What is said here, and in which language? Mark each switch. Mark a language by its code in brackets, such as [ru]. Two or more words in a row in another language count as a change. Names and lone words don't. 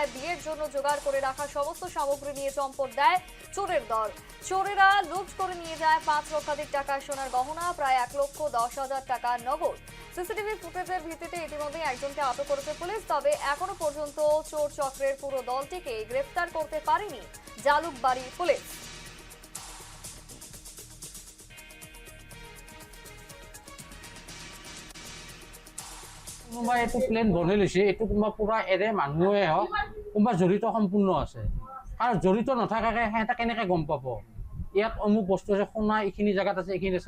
[bn] বিয়ের জন্য জোগাড় করে রাখা সমস্ত সামগ্রী নিয়ে চম্পট দেয় চোরের দল। চোরেরা লুট করে নিয়ে যায় 5 লক্ষাধিক টাকা সোনার গহনা, প্রায় 1,10,000 টাকা নগদ। সিসিটিভি ফুটেজের ভিত্তিতে ইতিমধ্যে একজনকে আটক করেছে পুলিশ। তবে এখনো পর্যন্ত চোর চক্রের পুরো দলটিকে গ্রেফতার করতে পারেনি জালুকবাড়ি পুলিশ। [as] কোনোবাই এইটো প্লেন বনাই লৈছে, এইটো কোনোবা পুৰা এৰে মানুহে হওক, কোনোবা জড়িত সম্পূৰ্ণ আছে। আৰু জড়িত নথকাকে সিহঁতে কেনেকৈ গম পাব ইয়াত অমুক বস্তু আছে, সোণা এইখিনি জেগাত আছে, এইখিনি আছে?